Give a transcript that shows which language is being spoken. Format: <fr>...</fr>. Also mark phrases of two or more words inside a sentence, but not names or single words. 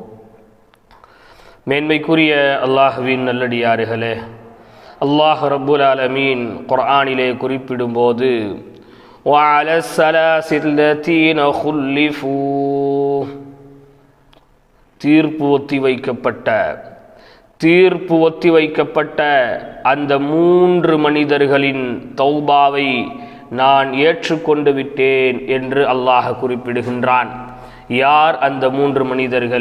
<ta>மேன்மைக்குரிய அல்லாஹ்வின் நல்லடியார்களே, அல்லாஹ்</ta> <ar>رب العالمين</ar> <ta>குர்ஆனிலே குறிப்பிடும்போது</ta> <ar>وَعَلَى الثَّلَاثِ الَّذِينَ خُلِّفُوا</ar> <ta>தீர்ப்பு ஒத்திவைக்கப்பட்ட அந்த 3 மனிதர்களின் தௌபாவை நான் ஏற்றுக்கொண்டு விட்டேன் என்று அல்லாஹ் குறிப்பிடுகின்றான். யார் அந்த 3 மனிதர்கள்?</ta>